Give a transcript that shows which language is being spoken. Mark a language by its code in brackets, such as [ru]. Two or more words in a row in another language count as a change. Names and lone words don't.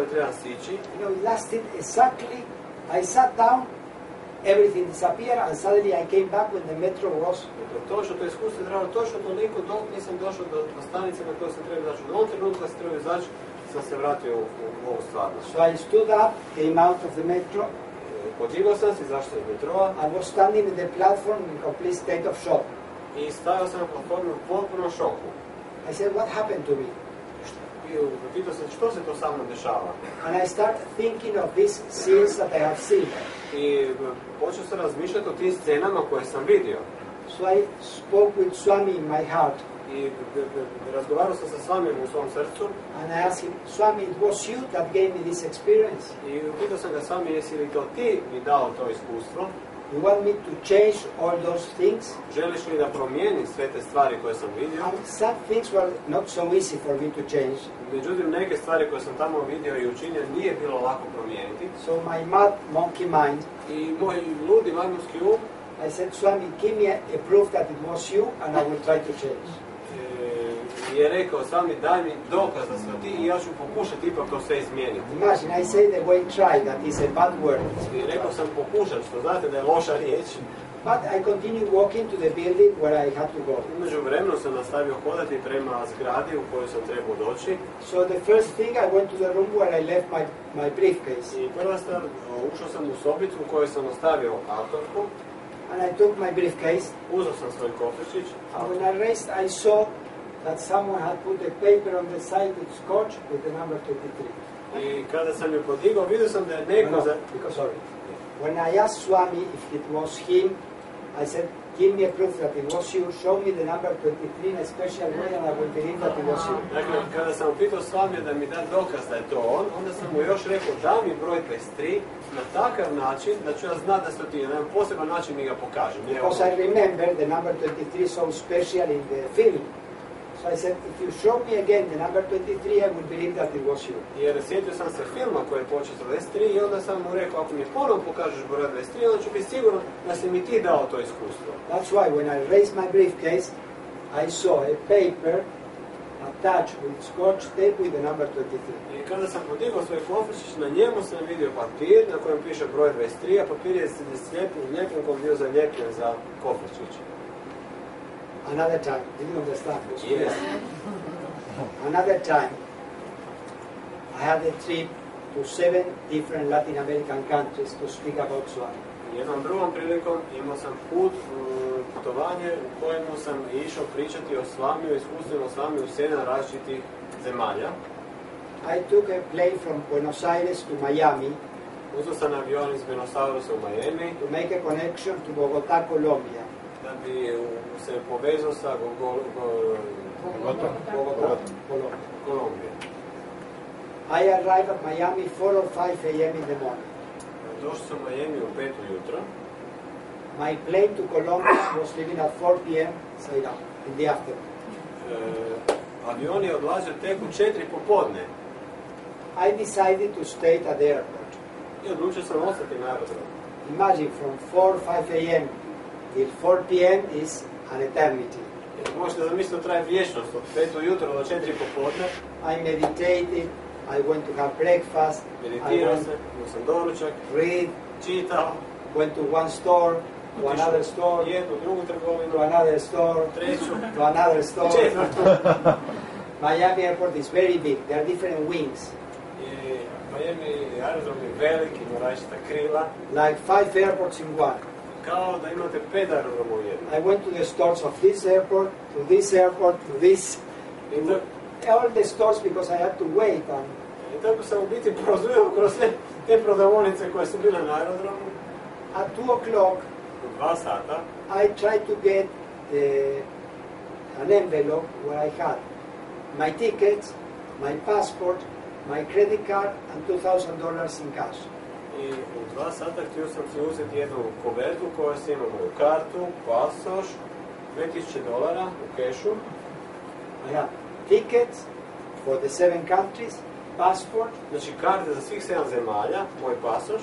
[hr] trebam stići. [en] It lasted exactly, I sat down, everything disappeared, and suddenly I came back when the metro was. [hr] Točno, to iskustvo je trajalo točno toliko dok nisam došao do stanice na kojoj sam trebao izaći. U ovom trenutku kad sam trebao izaći, sam se vratio u ovu stvarnost. [en] So I stood up, came out of the metro. [hr] Podigao sam se, izašao iz metroa. [en] I was standing in the platform in complete state of shock. [hr] I stajao sam na platformi u potpunom šoku. [en] I said, what happened to me? [hr] Pitao sam što se to sa mnom dešava. [en] And I started thinking of these scenes that I have seen. [hr] I počeo sam razmišljati o tim scenama koje sam vidio. [en] So I spoke with Swami in my heart. [hr] I razgovarao sam sa Swamijem u svom srcu. [en] And I asked him, Swami, it was you that gave me this experience. [hr] I pitao sam ga, Swami, jesi li to ti mi dao to iskustvo? [en] You want me to change all those things? [hr] Želiš li da promijenim sve te stvari koje sam vidio? [en] And some things were not so easy for me to change. [hr] Međutim, neke stvari koje sam tamo vidio i učinio nije bilo lako promijeniti. [en] So my mad monkey mind, [hr] I moj ludi majmunski um, [en] I said, Swami, give me a proof that it was you and I will try to change. [hr] je rekao, Swami, daj mi dokaz da sam ti i ja ću pokušati ipak to sve izmijeniti. [en] Imagine, I say the way try, that is a bad word. [hr] I rekao sam pokušati, što znate da je loša riječ. [en] But I continued walking to the building where I had to go. [hr] Umeđu vremenu sam nastavio hodati prema zgradi u koju sam trebao doći. [en] So the first thing, I went to the room where I left my briefcase. [hr] I prva stvar, ušao sam u sobicu u kojoj sam ostavio autorku. [en] And I took my briefcase. [hr] Uzeo sam svoj kofričić. [en] And when I raised, I saw that someone had put a paper on the side with scotch with the number 23. [hr] I kada sam ju podigao, vidio sam da je neko... [en] Because, sorry. When I asked Swami if it was him, I said, give me a proof that it was you, show me the number 23 in a special way and I will believe that it was you. [hr] Dakle, kada sam upitao Swamija da mi da dokaz da je to on, onda sam mu još rekao, da mi broj 23 na takav način da ću ja znati da su ti, na jedan poseban način mi ga pokažem. [en] Because I remember the number 23 so special in the film. So I said, if you show me again the number 23, I would believe that it was you. [hr] Jer sjetio sam se filma koji je počeo sa 23 i onda sam mu rekao, ako mi ponovno pokažeš broj 23, onda ću biti siguran da si mi ti dao to iskustvo. [en] That's why when I raised my briefcase, I saw a paper attached with scotch tape with the number 23. [hr] I kada sam podigao svoj kofričić, na njemu sam vidio papir na kojem piše broj 23, a papir je ljepinkom bio zaljepljen za kofričić. [en] Another time, did you understand? Yes. Another time, I had a trip to 7 different Latin American countries to speak about Swami. [hr] Jednom drugom prilikom imao sam putovanje u kojemu sam išao pričati o Swamiju, iskustveno o Swamiju u 7 različitih zemalja. [en] I took a plane from Buenos Aires to Miami. [hr] Uzeo sam avion iz Buenos Airesa u Miami [en] to make a connection to Bogotá, Colombia. [hr] Da bi se povezao sa Kolumbijom. [en] I arrived at Miami 4 or 5 a.m. in the morning. [hr] Došao sam u Miami u 5 ujutro. [en] My plane to Colombia was leaving at 4 p.m. in the afternoon. [hr] Avion je odlazio tek u 4 popodne. [en] I decided to stay at the airport. [hr] I odlučio sam ostati na aerodromu. [en] Imagine from 4 5 a.m. till 4 p.m. is an eternity. [hr] Možete zamisliti da traje vječnost od 5 ujutro do 4 popodne. [en] I meditated, I went to have breakfast, [hr] meditirao sam, imao sam doručak, [en] read, [hr] čitao, [en] went to one store, to another store, [hr] jednu, drugu trgovinu, [en] to another store, [hr] treću, [en] to another store. [hr] četvrtu. [en] Miami airport is very big, there are different wings. [hr] Miami aerodrom je velik, ima različita krila. [en] Like 5 airports in one. [hr] Kao da imate 5 aerodroma u jednom. [en] I went to the stores of this airport, to this airport, to this, all the stores because I had to wait. [hr] I tako sam u biti prozujao kroz sve te prodavonice koje su bile na aerodromu. [en] At 2 o'clock, [hr] u 2 sata, [en] I tried to get an envelope where I had my tickets, my passport, my credit card and $2,000 in cash. [hr] I u 2 sata htio sam si uzeti jednu kovertu koja se ima moju kartu, pasoš, $2,000 u kešu. [en] I have tickets for the 7 countries, passport, [hr] znači karte za svih 7 zemalja, moj pasoš,